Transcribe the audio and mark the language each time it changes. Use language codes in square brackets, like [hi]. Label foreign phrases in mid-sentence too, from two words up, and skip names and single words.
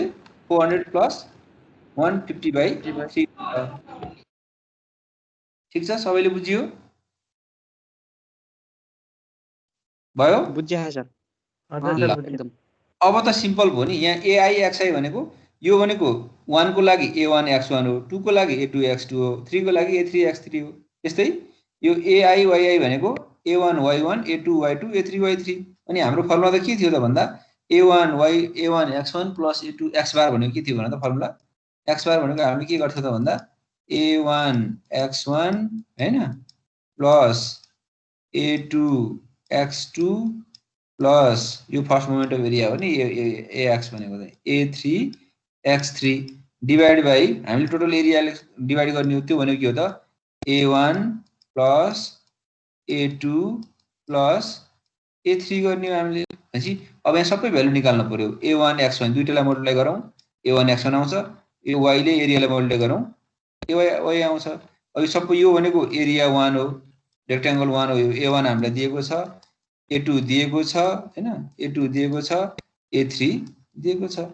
[ne] 400 प्लस 150/3 ठीक छ सबैले बुझियो भयो? बुझ्या सर। एकदम अब त सिम्पल भयो नि। यहाँ ai xi भनेको यो भनेको 1 को लागि a1 x1 हो 2 को लागि a2 x2 हो 3 को लागि a3 x3 हो। त्यस्तै यो ai yi भनेको a1 y1 a2 y2 a3 y3। अनि हाम्रो फर्मुला त के थियो त भन्दा a1 x1 प्लस a2 x बार भनेको के थियो भने त फर्मुला x बार भनेको हामीले के गर्थ्यौ त भन्दा a1 x1 हैन प्लस a2 x2 प्लस यो [en] first moment of area [ne] हो नि ax भनेको चाहिँ a3 x3 [en] divide by [ne] हामीले टोटल एरियाले डिभाइड गर्ने हो। त्यो भनेको के हो त a1 प्लस a2 प्लस a3 गर्ने हो हामीले। भनेपछि अब यहाँ सबै भ्यालु निकाल्नु पर्यो। a1 x1 दुईटैलाई मल्टिप्लाई गरौँ a1 x1 आउँछ। यो y ले एरियालाई मल्टिप्लाई गरौँ y आउँछ। अब यो सबै यो भनेको एरिया 1 हो रेक्टेंगल 1 हो। यो a1 हामीलाई दिएको छ a2 दिएको छ हैन a2 दिएको छ a3 दिएको छ।